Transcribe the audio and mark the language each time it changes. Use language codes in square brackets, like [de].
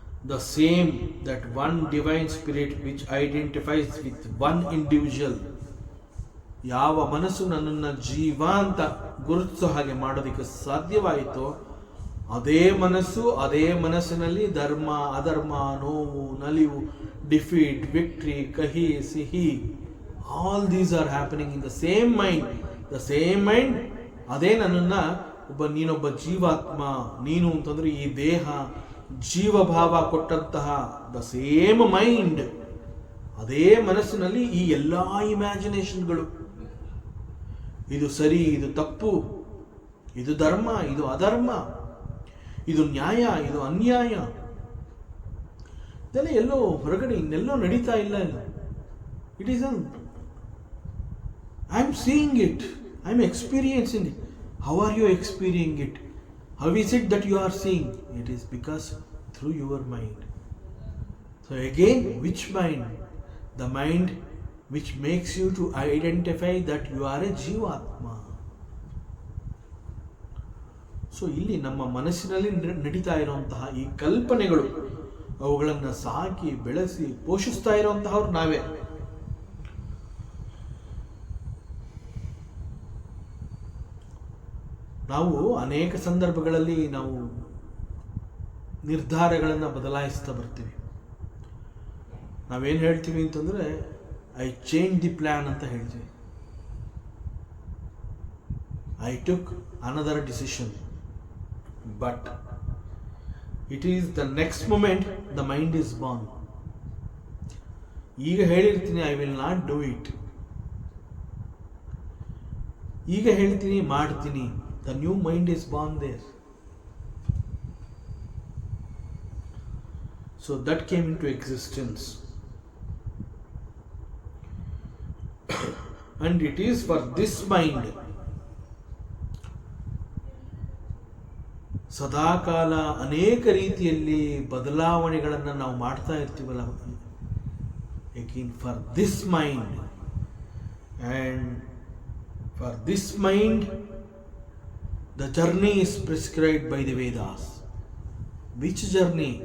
[en] The same, that one divine spirit which identifies with one individual. [kn] ಯಾವ ಮನಸ್ಸು ನನ್ನನ್ನು ಜೀವ ಅಂತ ಗುರುತಿಸೋ ಹಾಗೆ ಮಾಡೋದಕ್ಕೆ ಸಾಧ್ಯವಾಯಿತೋ ಅದೇ ಮನಸ್ಸು, ಅದೇ ಮನಸ್ಸಿನಲ್ಲಿ ಧರ್ಮ ಅಧರ್ಮ, ನೋವು ನಲಿವು, ಡಿಫೀಟ್, ವಿಕ್ಟ್ರಿ, ಕಹಿ ಸಿಹಿ, [en] All these are happening in the same mind. The same mind, [kn] ಅದೇ ನನ್ನನ್ನು ನೀನೊಬ್ಬ ಜೀವಾತ್ಮ, ನೀನು ಅಂತಂದ್ರೆ ಈ ದೇಹ, ಜೀವಭಾವ ಕೊಟ್ಟಂತಹ ದ ಸೇಮ್ ಮೈಂಡ್, ಅದೇ ಮನಸ್ಸಿನಲ್ಲಿ ಈ ಎಲ್ಲ ಇಮ್ಯಾಜಿನೇಷನ್ಗಳು. ಇದು ಸರಿ, ಇದು ತಪ್ಪು, ಇದು ಧರ್ಮ, ಇದು ಅಧರ್ಮ, ಇದು ನ್ಯಾಯ, ಇದು ಅನ್ಯಾಯ, ಇದೆಲ್ಲ ಎಲ್ಲೋ ಹೊರಗಡೆ ಇನ್ನೆಲ್ಲೋ ನಡೀತಾ ಇಲ್ಲ. [en] It is I am seeing it, I am experiencing it. How are you experiencing it? How is it that you are seeing? It is because through your mind. So again, which mind? The mind which makes you to identify that you are a Jivatma. [kn] So ಇಲ್ಲಿ ನಮ್ಮ ಮನಸ್ಸಿನಲ್ಲಿ ನಡೀತಾ ಇರುವಂತಹ ಈ ಕಲ್ಪನೆಗಳು, ಅವುಗಳನ್ನು ಸಾಕಿ ಬೆಳೆಸಿ ಪೋಷಿಸ್ತಾ ಇರುವಂತಹವ್ರು ನಾವೇ. ನಾವು ಅನೇಕ ಸಂದರ್ಭಗಳಲ್ಲಿ ನಾವು ನಿರ್ಧಾರಗಳನ್ನು ಬದಲಾಯಿಸ್ತಾ ಬರ್ತೀವಿ. ನಾವೇನು ಹೇಳ್ತೀವಿ ಅಂತಂದರೆ, [en] I change the plan [kn] ಅಂತ ಹೇಳ್ತೀವಿ. [en] I took another decision, but it is the next moment the mind is born. [kn] ಈಗ ಹೇಳಿರ್ತೀನಿ [en] I will not do it, [kn] ಈಗ ಹೇಳ್ತೀನಿ ಮಾಡ್ತೀನಿ, [en] the new mind is born there. So that came into existence. And it is for this mind, [kn] ಸದಾಕಾಲ ಅನೇಕ ರೀತಿಯಲ್ಲಿ ಬದಲಾವಣೆಗಳನ್ನು ನಾವು ಮಾಡ್ತಾ ಇರ್ತೀವಲ್ಲ, [en] again for this mind, and for this mind the journey is prescribed by the Vedas. Which journey?